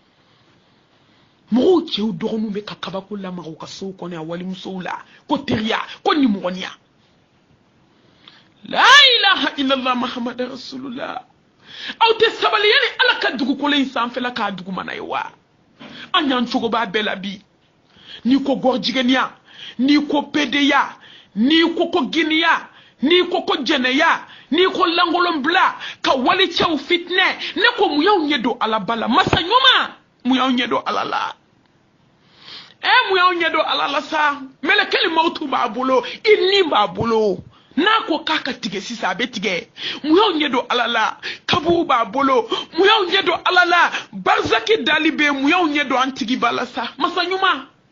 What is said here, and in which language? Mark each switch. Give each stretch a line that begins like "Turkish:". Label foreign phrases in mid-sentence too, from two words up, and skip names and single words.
Bambara: mɔgɔw cɛw dɔgɔninw bɛ ka kabako lamaga u ka sow kɔnɔ yan walimusow la ko teriya ko nimɔgɔniya
Arabic: لا إله إلا الله محمد رسول الله
Bambara: aw tɛ sabali yani ala ka dugukolo in sanfɛla k'a dugumana ye wa an y'an cogo b'a bɛɛ la bi n'i ko gɔrɔjigɛniya n'i ko pedeya n'i ko giniya n'i ko jɛnɛya n'i ko langolonbila ka walicɛw fitinɛ ne ko mun y'aw ɲɛ don ala bala masa ɲuman mun y'aw ɲɛ don ala la mun y'aw ɲɛ don ala la sa mɛlɛkɛli mawutu b'a bolo i ni b'a bolo n'a ko k'a ka tigɛ sisan a bɛ tigɛ mun y'aw ɲɛ don ala la kaburu b'a bolo mun y'aw ɲɛ don ala la barzaki dali bɛ yen mun y'aw ɲɛ don an tigi b'a la sa masa ɲuman